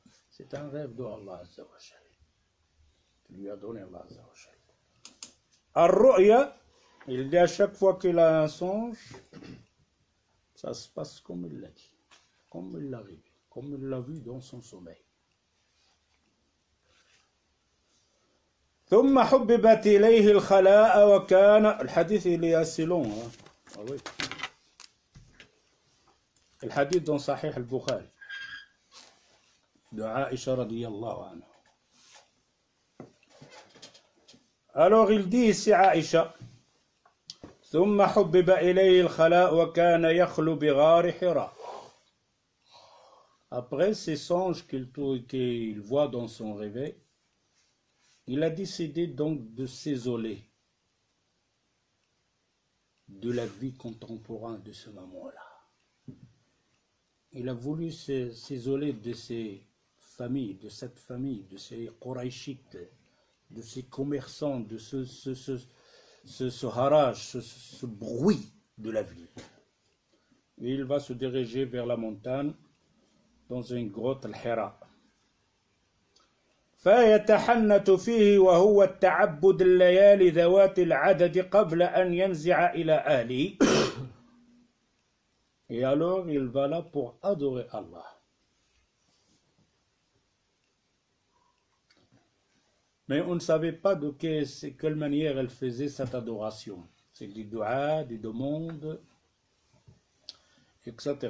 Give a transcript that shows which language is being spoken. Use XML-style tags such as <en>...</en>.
<fr>C'est un rêve de Allah Azza wa Jal. Tu lui as donné Allah Azza wa Jal. Ar-Ru'ya, il dit à chaque fois qu'il a un songe, Ça se passe comme il l'a dit, comme il l'a rêvé, comme il l'a vu dans son sommeil.</fr> <ar>ثم حببت إليه الخلاء وكان الحديث اللي</ar> <fr>assez long ah oui. الحديث dans صحيح البخاري de Aïcha radiyallahu anha. Alors il dit ici</fr> <ar>Aïcha ثم حبب إليه الخلاء وكان يخلو بغار حراء.</ar> <fr>Après ces songes qu'il voit dans son réveil, il a décidé donc de s'isoler de la vie contemporaine de ce moment-là. Il a voulu s'isoler de ses familles, de cette famille, de ces Qurayshites, de ces commerçants, de ce haraj, ce bruit de la ville. Et il va se diriger vers la montagne dans une grotte al-Hira.</fr> <ar>فيتحنت فيه وهو التعبد الليالي ذوات العدد قبل أن ينزع إلى أهله.</ar> <fr>Et alors il va là pour adorer Allah. Mais on ne savait pas de quelle manière elle faisait cette adoration. C'est du dua, des demandes, etc.</fr>